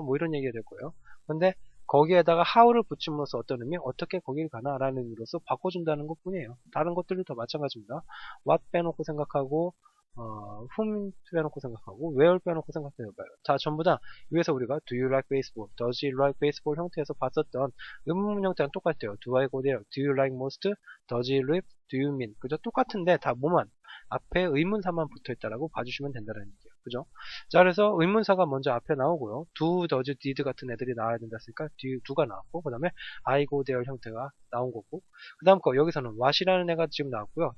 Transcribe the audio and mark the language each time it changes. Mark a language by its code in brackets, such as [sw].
[ko] 뭐 이런 얘기가 될 거예요. 근데 거기에다가 how를 붙임으로써 어떤 의미? 어떻게 거길 가나? 라는 의미로서 바꿔준다는 것 뿐이에요. 다른 것들도 다 마찬가지입니다. what 빼놓고 생각하고 whom 빼놓고 생각하고 where 빼놓고 생각해봐요. 다 전부 다 위에서 우리가 [en] do you like baseball, does he like baseball [ko] 형태에서 봤었던 의문문 형태랑 똑같아요. [en] do I go there, do you like most, does he live, do you mean. [ko] 그죠? 똑같은데 다 뭐만 앞에 의문사만 붙어있다라고 봐주시면 된다는 얘기예요. 그죠? 자, 그래서 의문사가 먼저 앞에 나오고요. do, does, did 같은 애들이 나와야 된다 했으니까 do가 나왔고, 그 다음에 I go there 형태가 나온 거고, 그 다음 거 여기서는 what이라는 애가 지금 나왔고요.